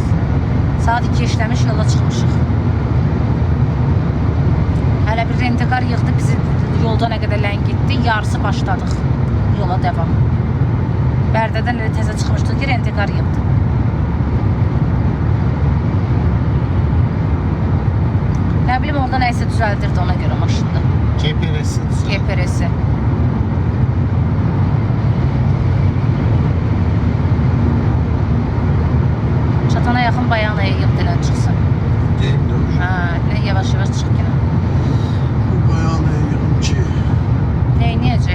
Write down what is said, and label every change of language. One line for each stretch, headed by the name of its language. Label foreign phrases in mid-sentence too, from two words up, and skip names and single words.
Azerbaijani: Saat 2 işləmiş, yola çıxmışıq. Hələ bir rentikar yığdı, bizi yolda nə qədər ləngitdi, yarısı başladıq. Yola devam. Bərdədən elə təzə çıxmışdıq ki, rentikar yığdı. Nə bilim, orada nəysə düzəldirdi ona görə maşında. GPS-i. GPRS-i. Çatana yaxın bayanaya yığdılən çıxsın. Deyim de hocam. Hə, yavaş-yavaş çıx yenə. Bu bayanı yığım ki. Neyniyəcək?